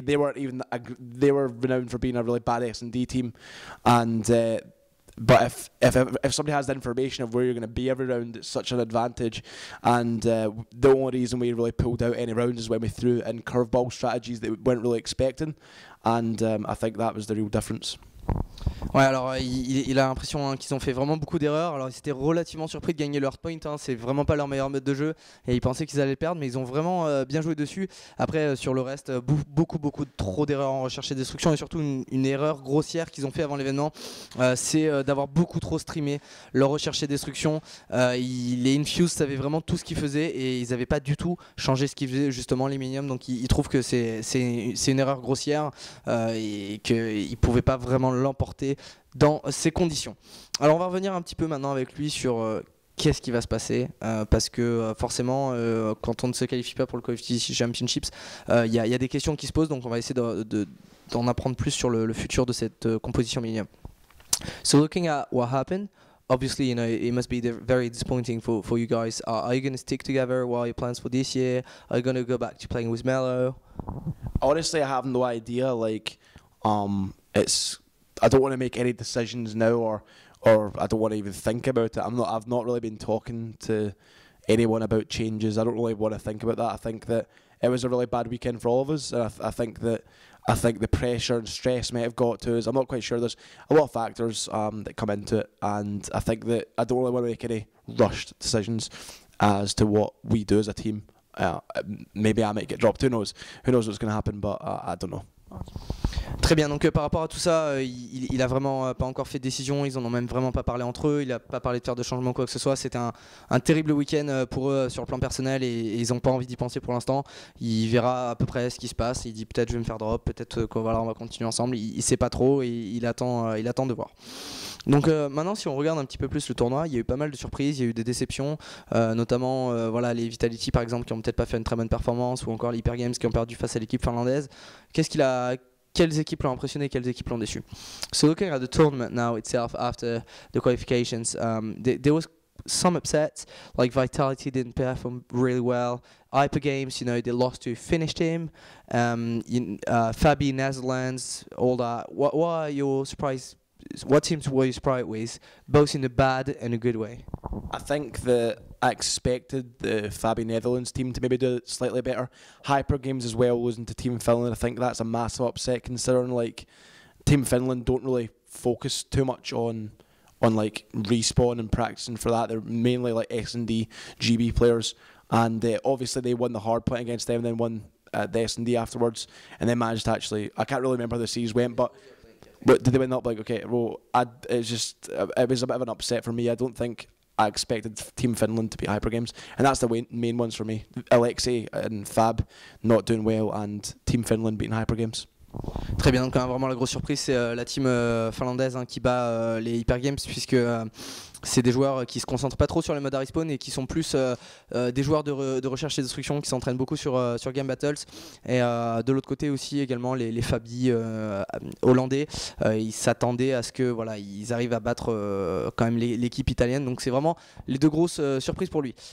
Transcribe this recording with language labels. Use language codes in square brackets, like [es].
[en] They were renowned for being a really bad S&D team, and. But if somebody has the information of where you're going to be every round, it's such an advantage. And the only reason we really pulled out any rounds is when we threw in curveball strategies that we weren't really expecting. And I think that was the real difference. [fr] Ouais, alors il a l'impression qu'ils ont fait vraiment beaucoup d'erreurs. Alors ils étaient relativement surpris de gagner leur point, c'est vraiment pas leur meilleur mode de jeu et ils pensaient qu'ils allaient le perdre, mais ils ont vraiment bien joué dessus. Après sur le reste, beaucoup trop d'erreurs en recherche et destruction, et surtout une erreur grossière qu'ils ont fait avant l'événement, c'est d'avoir beaucoup trop streamé leur recherche et destruction. Les Infuse savaient vraiment tout ce qu'ils faisaient et ils n'avaient pas du tout changé ce qu'ils faisaient justement les Millenium, donc ils trouvent que c'est une erreur grossière et qu'ils ne pouvaient pas vraiment l'emporter dans ces conditions. Alors on va revenir un petit peu maintenant avec lui sur qu'est-ce qui va se passer, parce que forcément quand on ne se qualifie pas pour le Call of Duty Championships, il y a des questions qui se posent, donc on va essayer d'en apprendre plus sur le futur de cette composition Millenium. [en] So looking at what happened, obviously, it must be very disappointing for you guys. Are you going to stick together? What are your plans for this year? Are you going to go back to playing with Mello? Honestly, I have no idea. I don't want to make any decisions now, or I don't want to even think about it. I've not really been talking to anyone about changes. I don't really want to think about that. I think that it was a really bad weekend for all of us. I think the pressure and stress may have got to us. I'm not quite sure. There's a lot of factors that come into it, and I think that I don't really want to make any rushed decisions as to what we do as a team. Maybe I might get dropped. Who knows? Who knows what's going to happen? But I don't know. [fr] Très bien, donc par rapport à tout ça, il a vraiment pas encore fait de décision, ils en ont même vraiment pas parlé entre eux, il a pas parlé de faire de changement quoi que ce soit. C'était un terrible week-end pour eux sur le plan personnel et ils n'ont pas envie d'y penser pour l'instant. Il verra à peu près ce qui se passe, il dit peut-être je vais me faire drop, peut-être qu'on on va continuer ensemble, il sait pas trop et il attend de voir. Donc maintenant si on regarde un petit peu plus le tournoi, il y a eu pas mal de surprises, il y a eu des déceptions, notamment les Vitality par exemple qui ont peut-être pas fait une très bonne performance, ou encore les Hyper Games qui ont perdu face à l'équipe finlandaise. Quelles équipes l'ont impressionné, quelles équipes l'ont déçu? [en] So looking at the tournament now itself after the qualifications, there was some upsets, like Vitality didn't perform really well. Hyper Games, they lost to Finnish team. Fabi, Netherlands, all that. What are your surprise what teams were you surprised with, both in a bad and a good way? I think that I expected the Fabi Netherlands team to maybe do it slightly better. Hyper Games as well losing to Team Finland. I think that's a massive upset considering like Team Finland don't really focus too much on like respawn and practicing for that. They're mainly like S&D GB players, and obviously they won the hard point against them, then won the S&D afterwards, and then managed to actually, I can't really remember how the series went, but did they win up? Like, okay, well, it was a bit of an upset for me. I don't think I expected Team Finland to beat Hyper Games, and that's the main ones for me. Alexei and Fab not doing well, and Team Finland beating Hyper Games. [fr] Très bien, donc vraiment la grosse surprise c'est la team finlandaise qui bat les Hyper Games, puisque c'est des joueurs qui se concentrent pas trop sur les modes à respawn et qui sont plus des joueurs de recherche et destruction, qui s'entraînent beaucoup sur Game Battles. Et de l'autre côté aussi également les Fabi hollandais, ils s'attendaient à ce que voilà, ils arrivent à battre quand même l'équipe italienne, donc c'est vraiment les deux grosses surprises pour lui.